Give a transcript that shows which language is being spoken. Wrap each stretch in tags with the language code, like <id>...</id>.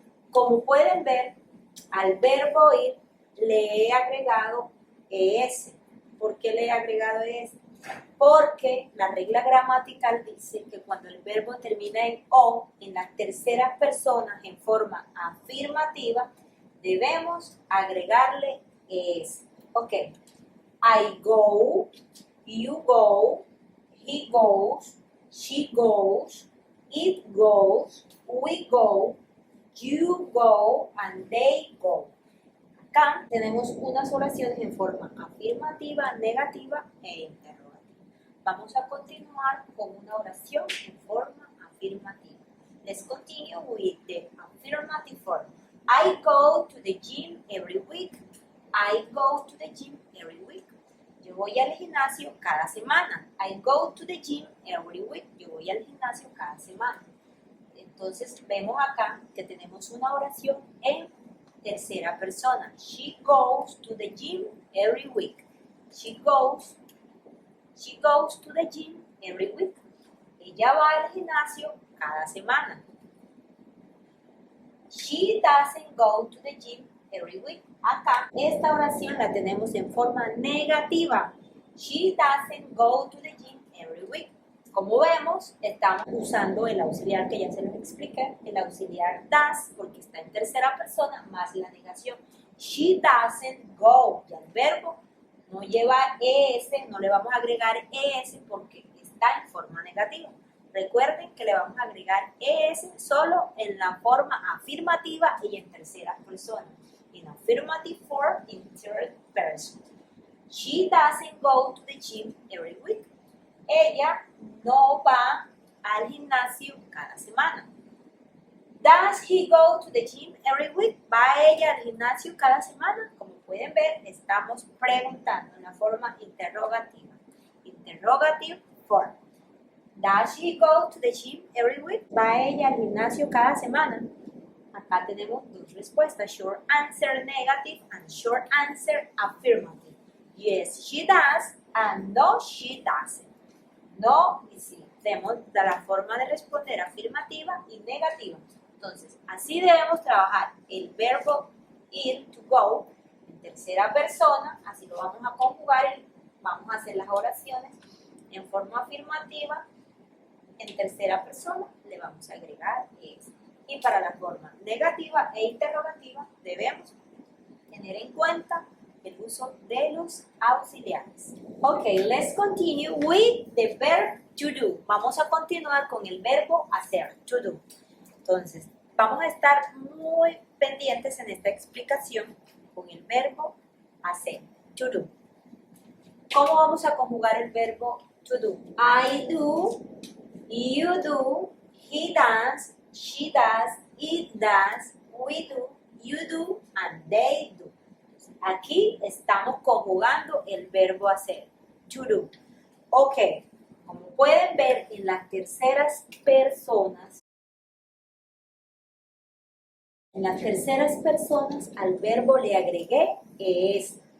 <es>Como pueden ver, al verbo ir le he agregado es. ¿Por qué le he agregado es? Porque la regla gramatical dice que cuando el verbo termina en o, en las terceras personas en forma afirmativa, debemos agregarle es. Ok.</es> <en>I go, you go, he goes, she goes, it goes, we go, you go, and they go.</en> <es>Acá tenemos unas oraciones en forma afirmativa, negativa e interrogativa. Vamos a continuar con una oración en forma afirmativa.</es> <en>Let's continue with the affirmative form. I go to the gym every week. I go to the gym every week.</en> <es>Yo voy al gimnasio cada semana.</es> <en>I go to the gym every week.</en> <es>Yo voy al gimnasio cada semana. Entonces vemos acá que tenemos una oración en tercera persona.</es> <en>She goes to the gym every week. She goes to the gym every week.</en> <es>Ella va al gimnasio cada semana.</es> <en>She doesn't go to the gym every week.</en> <es>Acá, esta oración la tenemos en forma negativa.</es> <en>She doesn't go to the gym every week.</en> <es>Como vemos, estamos usando el auxiliar que ya se los expliqué, el auxiliar does, porque está en tercera persona, más la negación.</es> <en>She doesn't go.</en> <es>Y el verbo no lleva es, no le vamos a agregar es porque está en forma negativa. Recuerden que le vamos a agregar es solo en la forma afirmativa y en tercera persona.</es> <en>In affirmative form, in third person. She doesn't go to the gym every week.</en> <es>Ella no va al gimnasio cada semana.</es> <en>Does he go to the gym every week?</en> <es>¿Va ella al gimnasio cada semana? Como pueden ver, estamos preguntando en la forma interrogativa.</es> <en>Interrogative form. Does she go to the gym every week?</en> <es>¿Va ella al gimnasio cada semana? acá tenemos dos respuestas,</es> <en>short answer negative and short answer affirmative. Yes, she does, and no, she doesn't.</en> <es>No y sí. Tenemos la forma de responder afirmativa y negativa. Entonces, así debemos trabajar el verbo ir, to go, en tercera persona, así lo vamos a conjugar y vamos a hacer las oraciones en forma afirmativa. En tercera persona le vamos a agregar es. Y para la forma negativa e interrogativa debemos tener en cuenta el uso de los auxiliares.</es> <en>Ok, let's continue with the verb to do.</en> <es>Vamos a continuar con el verbo hacer, to do. Entonces, vamos a estar muy pendientes en esta explicación con el verbo hacer, to do. ¿Cómo vamos a conjugar el verbo to do?</es> <en>I do, you do, he does, she does, it does, we do, you do, and they do.</en> <es>Aquí estamos conjugando el verbo hacer, to do. Ok, como pueden ver en las terceras personas, al verbo le agregué es.</es>